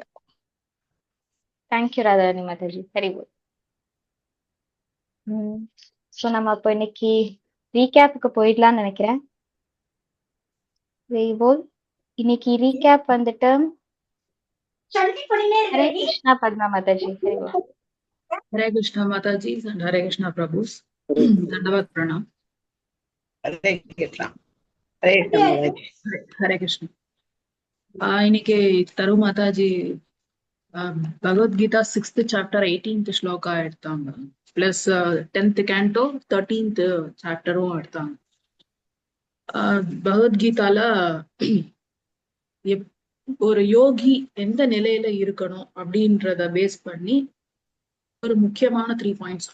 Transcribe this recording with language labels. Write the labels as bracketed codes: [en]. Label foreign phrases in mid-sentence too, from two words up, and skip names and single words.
[ta] தேங்க்யூ ராதாராணி மாதாஜி. [en] very good. [ta] சோ நம்ம அப்போ இன்னைக்கு ரீகேப்புக்கு போயிடலாம்னு நினைக்கிறேன். வெய்வோல் இன்னைக்கு ரீகேப் வந்துட்டு ஹரே கிருஷ்ணா பத்மா மாதாஜி. வெய்வோல். [en] Hare Krishna Mataji and Hare Krishna Prabhus. [sa] दण्डवत् प्रणाम. [ta] ஹரே கிருஷ்ணா. ஹரே கிருஷ்ணா மாதாஜி. Hare Krishna. இன்னைக்கு தரு மாதாஜி பகவத்கீதா 6th chapter 18th ஸ்லோகா எடுத்தாங்க. பிளஸ் 10th canto 13th சாப்டரும் எடுத்தாங்க. பகவத்கீதால ஒரு யோகி எந்த நிலையில இருக்கணும் அப்படின்றத பேஸ் பண்ணி ஒரு முக்கியமான 3 பாயிண்ட்ஸ்.